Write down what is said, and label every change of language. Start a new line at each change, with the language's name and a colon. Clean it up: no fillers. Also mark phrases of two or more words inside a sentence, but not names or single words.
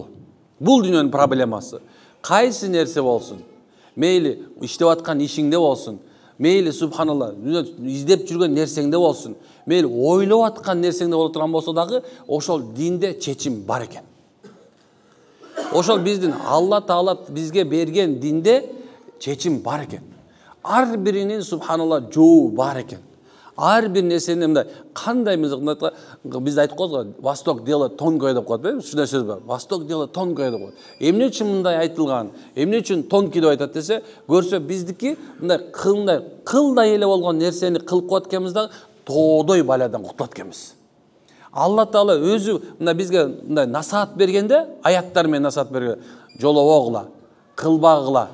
Kyrgyz: Бул дүйнөнүн проблемасы. Кайсы нерсе болсун, мейли иштеп аткан ишиңде болсун, мейли субханалла издеп жүргөн нерсеңде болсун, мейли ойлоп аткан нерсеңде боло турган болсо дагы, ошол динде чечим бар экен. Ошол биздин Алла Таала бизге берген динде чечим бар экен. Ар биринин субханалла жообу бар экен. Ар бир нерсени мындай кандай биз айтып коебуз го,
Russian: Восток делает тонкое
Kyrgyz: деп коет, ушундай сөз бар.
Russian: Восток делает тонкое
Kyrgyz: деп коет. Эмне үчүн мындай айтылган? Эмне үчүн тонкий деп айтат десе, көрсө биздики мындай кылдай эле болгон нерсени кылып коет экенбиз да, тоодой баладан кутулат экенбиз. Алла Таала өзү мына бизге мындай насаат бергенде, аяттар менен насаат берген, жолобогула, кылбагыла.